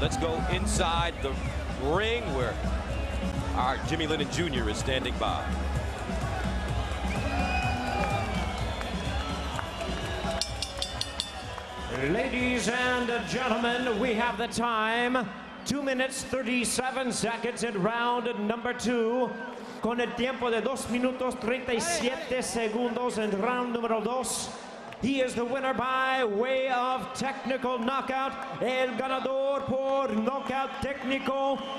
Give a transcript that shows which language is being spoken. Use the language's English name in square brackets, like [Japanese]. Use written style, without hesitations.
[English] Let's go inside the ring where our Jimmy Lennon Jr. is standing by. Ladies and gentlemen, we have the time. 2 minutes, 37 seconds in round number 2. [Spanish] con el tiempo de 2 minutos 37 segundos en round número 2. [English] He is the winner by way of technical knockout. [Spanish] El ganador por knockout técnico.